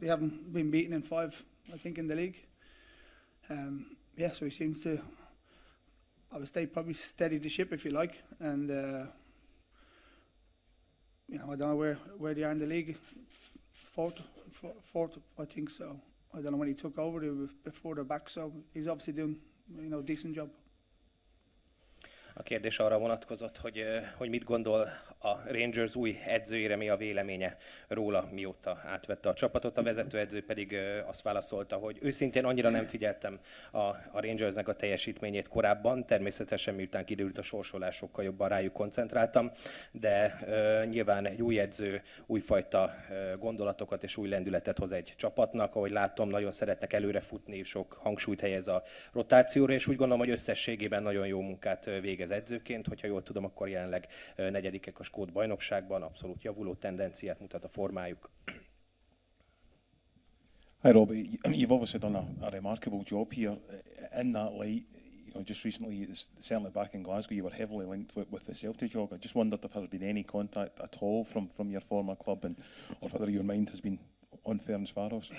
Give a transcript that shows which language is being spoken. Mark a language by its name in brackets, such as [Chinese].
[English] They haven't been beaten in 5. I think in the league. So he seems to, I would say, probably steady the ship, if you like. And, I don't know where they are in the league. Fourth, I think so. I don't know when he took over, they were before they're back. So he's obviously doing, a decent job. [Hungarian] A kérdés arra vonatkozott, hogy mit gondol a Rangers új edzőjére, mi a véleménye róla, mióta átvette a csapatot. A vezetőedző pedig azt válaszolta, hogy őszintén annyira nem figyeltem a Rangersnek a teljesítményét korábban, természetesen miután kiderült a sorsolás, sokkal jobban rájuk koncentráltam, de nyilván egy új edző újfajta gondolatokat és új lendületet hoz egy csapatnak. Ahogy látom, nagyon szeretnek előre futni, sok hangsúlyt helyez a rotációra, és úgy gondolom, hogy összességében nagyon jó munkát végez edzőként, hogyha jól tudom, akkor jelenleg negyedikek a skót bajnokságban, abszolút javuló tendenciát mutat a formájuk. [English] Hi Robbie, you've obviously done a remarkable job here. In that light, just recently, certainly back in Glasgow, you were heavily linked with the Celtic job. I just wondered if there has been any contact at all from your former club, or whether your mind has been on Ferencvaros.